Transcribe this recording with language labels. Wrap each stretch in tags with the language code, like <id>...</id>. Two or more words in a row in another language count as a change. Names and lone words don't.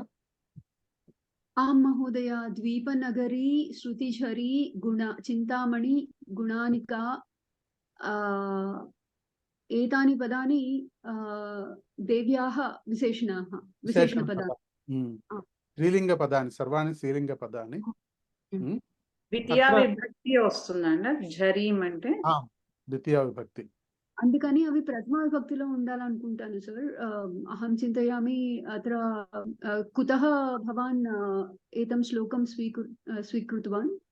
<sa>आं महोदय द्वीपनगरी श्रुतिझरी गुण चिन्तामणि गुणानिका एतानि पदानि देव्याः विशेषणपदानि स्त्रीलिङ्गपदानि सर्वाणि स्त्रीलिङ्गपदानि</sa> <te>ద్వితీయ విభక్తి వస్తుందండి జరీం అంటే ద్వితీయ విభక్తి అందుకని అవి ప్రథమ విభక్తిలో ఉండాలనుకుంటాను సార్</te> <sa>అహం చింతయామి అత్ర కుతః భవాన్ ఏతం శ్లోకం స్వీకృతవాన్</sa>